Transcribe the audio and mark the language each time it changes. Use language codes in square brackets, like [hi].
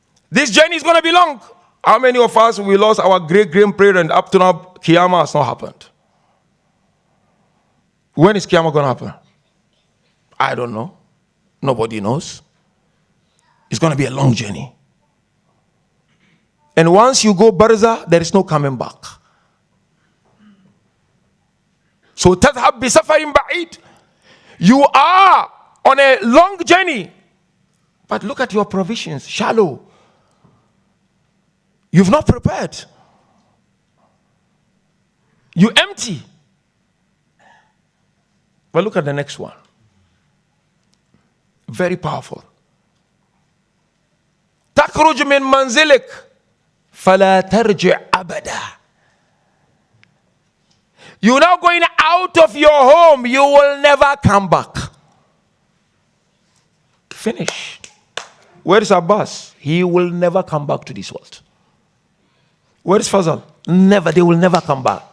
[en] This journey is going to be long. How many of us, we lost our great-grandparent up to now, Qiyamah has not happened? When is Qiyamah going to happen? I don't know. Nobody knows. It's going to be a long journey. And once you go Barzah, there is no coming back. [ar] So, تذهب بسفر بعيد. [en] You are on a long journey. But look at your provisions, shallow. You've not prepared. You empty. But look at the next one. Very powerful. [ar] تخرج من منزلك فلا ترجع أبدا. [en] You're now going out of your home. You will never come back. Finish. Where is Abbas? He will never come back to this world. Where is Fazal? Never. They will never come back.